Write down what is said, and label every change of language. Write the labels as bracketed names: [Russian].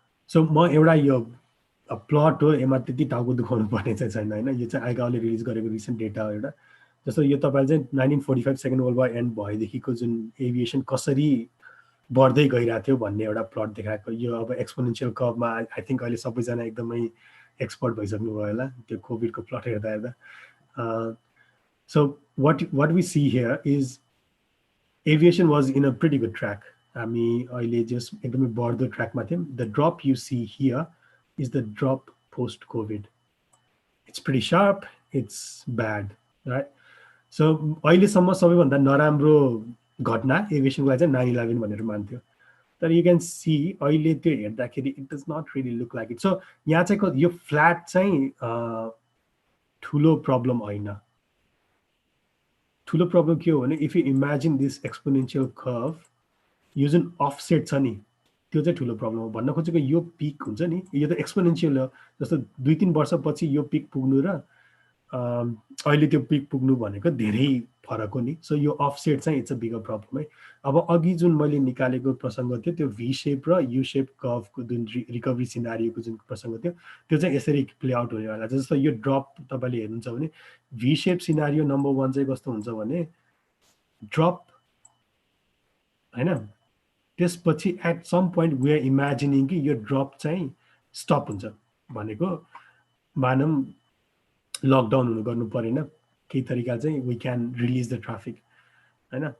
[Nepali] So म एउटा यो प्लट हो, यसमा त्यति टाउको दुखाउनु पर्ने चाहिँ छैन होइन. यो चाहिँ आइकाओले रिलिज गरेको रिसेन्ट डेटा हो एउटा. जस्तो यो तपाईँले चाहिँ 1945 सेकेन्ड वर्ल्ड वार एन्ड भएदेखिको जुन एभिएसन कसरी बढ्दै गइरहेको थियो भन्ने एउटा प्लट देखाएको. यो अब एक्सपोनेन्सियल कर्भमा आई थिङ्क अहिले सबैजना एकदमै एक्सपर्ट भइसक्नुभयो होला त्यो कोभिडको प्लट हेर्दा हेर्दा. [English] So what we see here is aviation was in a pretty good track. [Nepali] हामी अहिले जस्ट एकदमै बढ्दो ट्र्याकमा थियौँ. [English] The drop you see here is the drop post COVID. It's pretty sharp, it's bad, right? [Nepali] So अहिलेसम्म सबैभन्दा नराम्रो घटना एभिएसनको लागि चाहिँ 9/11 भनेर मान्थ्यो. [English] तर you can see [Nepali] अहिले त्यो हेर्दाखेरि [English] It does not really look like it. [Nepali] So यहाँ चाहिँ यो फ्ल्याट चाहिँ ठुलो प्रब्लम होइन. ठुलो प्रब्लम के हो भने [English] if you imagine this exponential curve, [Nepali] यो जुन अफसेट छ नि त्यो चाहिँ ठुलो प्रब्लम हो. भन्न खोजेको यो पिक हुन्छ नि, यो त एक्सपोनेन्सियल हो. जस्तो 2-3 वर्षपछि यो पिक पुग्नु र अहिले त्यो पिक पुग्नु भनेको धेरै फरक हो नि. [English] So यो offset चाहिँ it's a bigger problem है. [Nepali] अब अघि जुन मैले निकालेको प्रसङ्ग थियो त्यो भी सेप र यु सेप कर्भको जुन रिकभरी सिनारियोको जुन प्रसङ्ग थियो त्यो चाहिँ यसरी प्ले आउट हुनेवाला छ. जस्तो यो ड्रप तपाईँले हेर्नुहुन्छ भने भी सेप सिनारियो नम्बर 1 चाहिँ कस्तो हुन्छ भने ड्रप होइन, त्यसपछि [English] at some point we are imagining [Nepali] कि यो ड्रप चाहिँ स्टप हुन्छ भनेको मानौँ लकडाउन हुनु गर्नु परेन केही तरिकाले चाहिँ [English] we can release the traffic [Nepali] होइन.